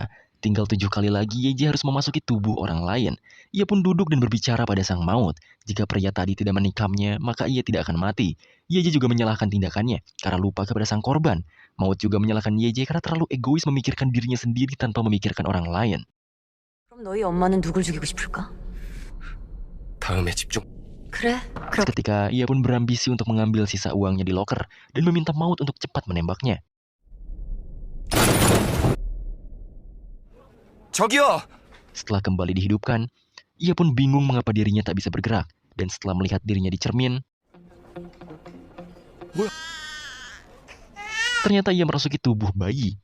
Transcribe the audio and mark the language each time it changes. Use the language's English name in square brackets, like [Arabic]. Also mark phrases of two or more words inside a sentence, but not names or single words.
[Indonesian] Tinggal 7 kali lagi Yeje harus memasuki tubuh orang lain. Ia pun duduk dan berbicara pada sang maut. Jika pria tadi tidak menikamnya, maka ia tidak akan mati. Yeje juga menyalahkan tindakannya karena lupa kepada sang korban. Maut juga menyalahkan Yeje karena terlalu egois memikirkan dirinya sendiri tanpa memikirkan orang lain. [Korean] 그럼 너희 엄마는 누굴 죽이고 싶을까? 다음에 집중. 그래? [Indonesian] Seketika ia pun berambisi untuk mengambil sisa uangnya di loker dan meminta Maut untuk cepat menembaknya. [Korean] 저기요! [Indonesian] Setelah kembali dihidupkan, ia pun bingung mengapa dirinya tak bisa bergerak. Dan setelah melihat dirinya di cermin, ternyata ia merasuki tubuh bayi.